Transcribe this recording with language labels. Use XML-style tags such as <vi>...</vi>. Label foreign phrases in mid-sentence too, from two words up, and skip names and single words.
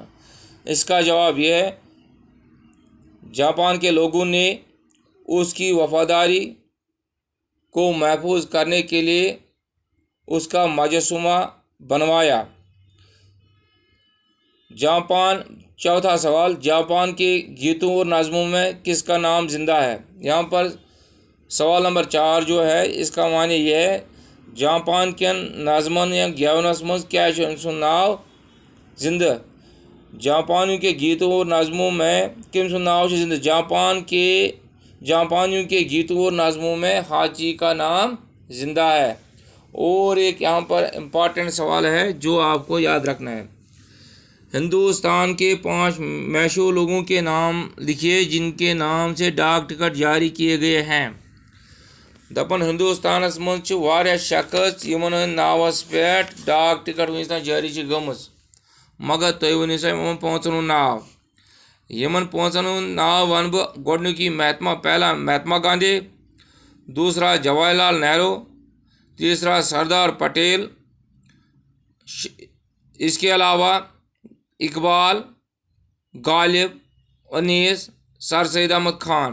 <ur>اس کا جواب یہ ہے، جاپان کے لوگوں نے اس کی وفاداری کو محفوظ کرنے کے لیے اس کا مجسمہ بنوایا۔ چوتھا سوال، جاپان کے گیتوں اور نظموں میں کس کا نام زندہ ہے؟ یہاں پر سوال نمبر 4 جو ہے اس کا معنی یہ ہے،</ur> <ks>جاپان کین نظمن یا گیونس مز کیا ام سن ناو زندہ؟</ks> <ur>جاپانیوں کے گیتوں اور نظموں میں</ur> <ks>کم سن ناو زندہ؟</ks> <ur>جاپانیوں کے گیتوں اور نظموں میں ہاچی کا نام زندہ ہے۔ اور ایک یہاں پر امپورٹنٹ سوال ہے جو آپ کو یاد رکھنا ہے، ہندوستان کے 5 مشہور لوگوں کے نام لکھیے جن کے نام سے ڈاک ٹکٹ جاری کیے گئے ہیں۔</ur> <ks>دپن ہندوستانس مز واریاہ شخص یمن ہند ناوس پہ ڈاک ٹکٹ ونس تام جاری گمز، مگر تُہۍ ؤنِو سا یِمن 5 ناو. یِمن 5 ناو وَنہٕ بہٕ.</ks> <ur>گۄڈٕنیُک پہلا مہاتما گاندھی، دوسرا جواہر لال نہرو، تیسرا سردار پٹیل، اس کے علاوہ اقبال، غالب، انیس، سر سید احمد خان.</ur>